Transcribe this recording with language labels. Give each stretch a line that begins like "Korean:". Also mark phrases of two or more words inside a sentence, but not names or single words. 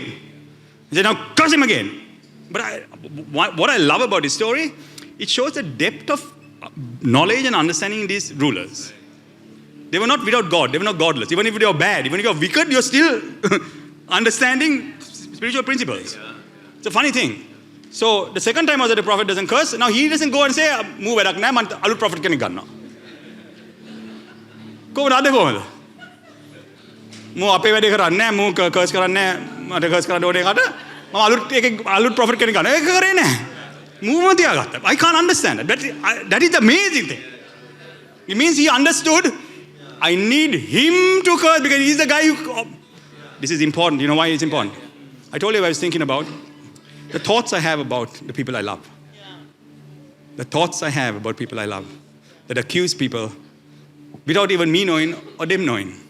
English: He said, now curse him again. But what I love about this story, it shows the depth of knowledge and understanding in these rulers. They were not without God. They were not godless. Even if they were bad, even if you are wicked, you're still understanding spiritual principles. It's a funny thing. So the second time was that the prophet doesn't curse. Now he doesn't go and say, move back now,
Sinhala: අලුත් prophet කෙනෙක් ගන්න. කොහොමද අඩේ කොහොමද? මූ අපේ වැඩේ කරන්නේ නැහැ. Mu curse කරන්නේ නැහැ. මට curse කරන්න ඕනේ එකට. මම අලුත් prophet කෙනෙක් ගන්නවා. ඒක කරේ නැහැ. Muම තියාගත්තා.
English: I can't understand that. That is the amazing thing. It means he understood, I need him to curse because he's the guy who... This is important. You know why it's important? I told you I was thinking about the thoughts I have about the people I love. The thoughts I have about people I love that accuse people without even me knowing or them knowing.